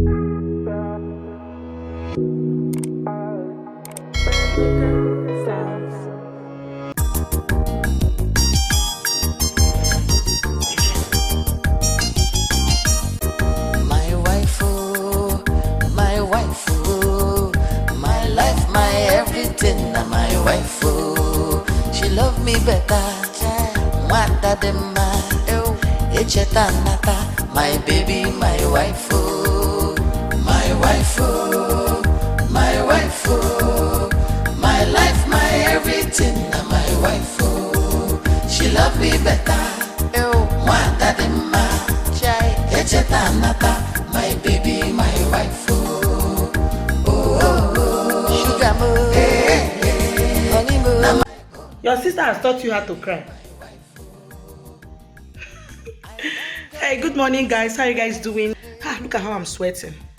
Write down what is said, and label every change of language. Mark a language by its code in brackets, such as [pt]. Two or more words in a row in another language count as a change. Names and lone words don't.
[en] My wife, oh, my wife, oh, my life, my everything, my wife, oh, she love me better, [ig] mata de ma, echeta nata, [en] my baby, my wife, oh, my wife, oh, my wife, oh, my life, my everything, my wife, oh, she love me better, [ig] mata de ma, echeta nata, [en] my baby, my wife, oh, oh, oh, sugar mo, honey mo. Your sister has taught you how to cry. Hey, good morning, guys. How you guys doing? Look at how I'm sweating.